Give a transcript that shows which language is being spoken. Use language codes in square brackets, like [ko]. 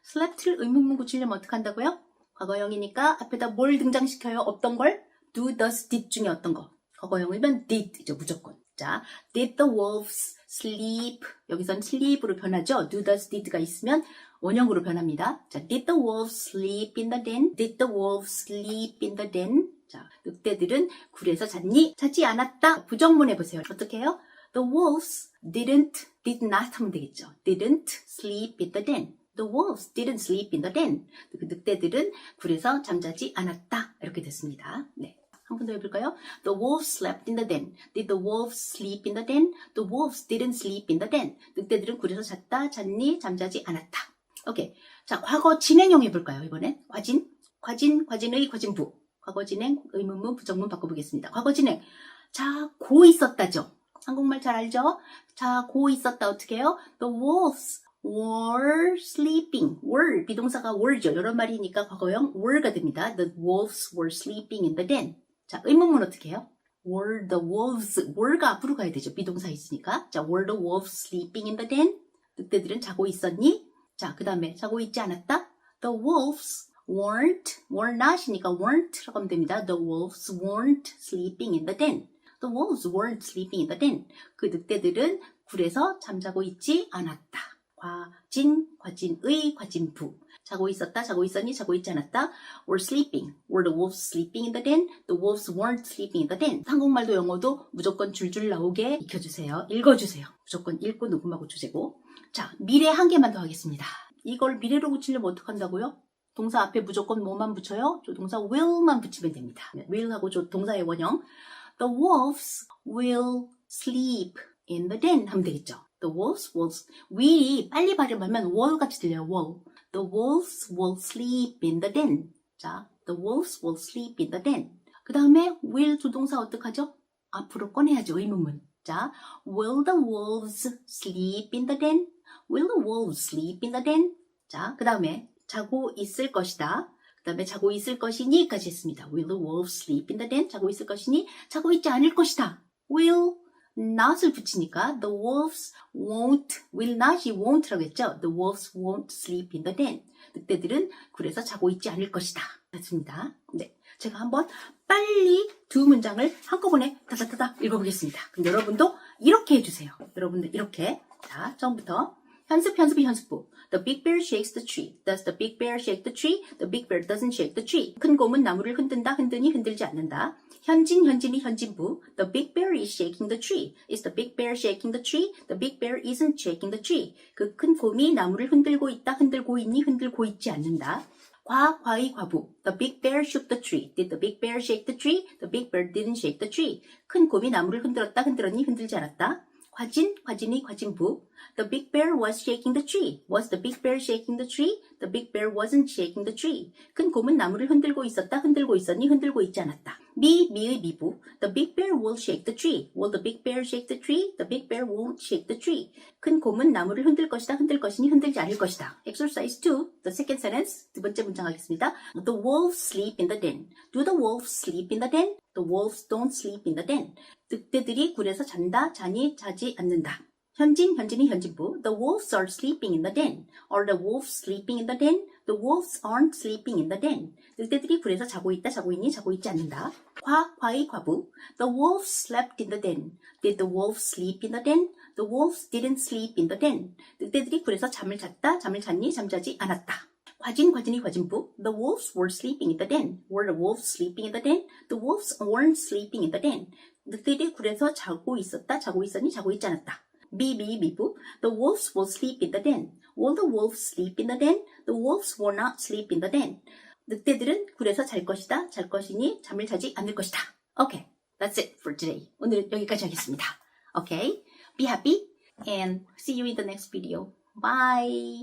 [ko] slept를 의문문 고치려면 어떻게 한다고요? 과거형이니까 앞에다 뭘 등장시켜요? 어떤 걸? do, does, did 중에 어떤 거? 과거형이면 did이죠, 무조건. [en] 자, did the wolves sleep? [ko] 여기선 sleep으로 변하죠. do, does, did가 있으면 원형으로 변합니다. [en] 자, did the wolves sleep in the den? Did the wolves sleep in the den? [ko] 자, 늑대들은 굴에서 잤니? 자지 않았다. 부정문 해보세요. 어떻게 해요? [en] The wolves did not [ko] 하면 되겠죠. [en] didn't sleep in the den. The wolves didn't sleep in the den. [ko] 그 늑대들은 굴에서 잠자지 않았다. 이렇게 됐습니다. 네. 한 번 더 해볼까요? [en] The wolves slept in the den. Did the wolves sleep in the den? The wolves didn't sleep in the den. [ko] 늑대들은 굴에서 잤다, 잤니, 잠자지 않았다. 오케이. 자, 과거 진행형 해볼까요? 이번엔 과진의 과진부. 과거 진행, 의문문, 부정문 바꿔보겠습니다. 과거 진행. 자, 고 있었다죠. 한국말 잘 알죠? 자, 고 있었다 어떻게 해요? [en] The wolves were sleeping. were, 비동사가 were죠. [ko] 이런 말이니까 과거형 were가 됩니다. [en] The wolves were sleeping in the den. [ko] 자, 의문문 어떻게 해요? [en] were the wolves, were가 [ko] 앞으로 가야 되죠. 비동사 있으니까. [en] 자, were the wolves sleeping in the den? [ko] 늑대들은 자고 있었니? 자, 그 다음에 자고 있지 않았다? [en] The wolves were not이니까 weren't라고 [ko] 하면 됩니다. [en] The wolves weren't sleeping in the den. The wolves weren't sleeping in the den. [ko] 그 늑대들은 굴에서 잠자고 있지 않았다. 과진의, 과진부. 자고 있었다, 자고 있었니, 자고 있지 않았다. [en] Were sleeping. Were the wolves sleeping in the den? The wolves weren't sleeping in the den. [ko] 한국말도 영어도 무조건 줄줄 나오게 익혀주세요. 읽어주세요. 무조건 읽고 녹음하고 주제고. 자, 미래 한 개만 더 하겠습니다. 이걸 미래로 붙이려면 어떡한다고요? 동사 앞에 무조건 뭐만 붙여요? 조동사 will만 붙이면 됩니다. will하고 조동사의 원형. [en] The wolves will sleep in the den [ko] 하면 되겠죠. [en] The wolves will, will이 [ko] 빨리 발음하면 [en] wall [ko] 같이 들려요. [en] wall. The wolves will sleep in the den. 자, the wolves will sleep in the den. [ko] 그 다음에 will 조동사 어떡하죠? 앞으로 꺼내야죠. 의문문. [en] 자, will the wolves sleep in the den? Will the wolves sleep in the den? [ko] 자, 그 다음에 자고 있을 것이다. 그 다음에 자고 있을 것이니까지 했습니다. [en] Will the wolves sleep in the den? [ko] 자고 있을 것이니? 자고 있지 않을 것이다. [en] Will not을 붙이니까 the wolves won't, will not이 won't라고 했죠. The wolves won't sleep in the den. [ko] 늑대들은 굴에서 자고 있지 않을 것이다. 맞습니다. 네, 제가 한번 빨리 두 문장을 한꺼번에 다다다다 읽어보겠습니다. 그럼 여러분도 이렇게 해주세요. 여러분들 이렇게. 자, 처음부터 현습부. [en] The big bear shakes the tree. Does the big bear shake the tree? The big bear doesn't shake the tree. [ko] 큰 곰은 나무를 흔든다, 흔드니, 흔들지 않는다. 현진이 현진부. [en] The big bear is shaking the tree. Is the big bear shaking the tree? The big bear isn't shaking the tree. [ko] 그 큰 곰이 나무를 흔들고 있다, 흔들고 있니, 흔들고 있지 않는다. 과의 과부. [en] The big bear shook the tree. Did the big bear shake the tree? The big bear didn't shake the tree. [ko] 큰 곰이 나무를 흔들었다, 흔들었니, 흔들지 않았다. 과진이 과진부. [en] The big bear was shaking the tree. Was the big bear shaking the tree? The big bear wasn't shaking the tree. [ko] 큰 곰은 나무를 흔들고 있었다, 흔들고 있었니, 흔들고 있지 않았다. 미의 미부. [en] The big bear will shake the tree. Will the big bear shake the tree? The big bear won't shake the tree. [ko] 큰 곰은 나무를 흔들 것이다, 흔들 것이니, 흔들지 않을 것이다. [en] Exercise 2. The second sentence. [ko] 두 번째 문장 하겠습니다. [en] The wolves sleep in the den. Do the wolves sleep in the den? The wolves don't sleep in the den. [ko] 늑대들이 굴에서 잔다, 자니, 자지 않는다. 현진이 현진부. [en] The wolves are sleeping in the den. Are the wolves sleeping in the den? The wolves aren't sleeping in the den. [ko] 늑대들이 굴에서 자고 있다, 자고 있니, 자고 있지 않는다. 과의 과부. [en] The wolves slept in the den. Did the wolves sleep in the den? The wolves didn't sleep in the den. [ko] 늑대들이 굴에서 잠을 잤다, 잠을 잤니, 잠자지 않았다. 과진이 과진부. [en] The wolves were sleeping in the den. Were the wolves sleeping in the den? The wolves weren't sleeping in the den. [ko] 늑대들이 굴에서 자고 있었다, 자고 있었니, 자고 있지 않았다. [en] 미부. The wolves will sleep in the den. Will the wolves sleep in the den? The wolves will not sleep in the den. [ko] 늑대들은 굴에서 잘 것이다, 잘 것이니, 잠을 자지 않을 것이다. [en] Okay, that's it for today. [ko] 오늘은 여기까지 하겠습니다. [en] Okay, be happy and see you in the next video. Bye.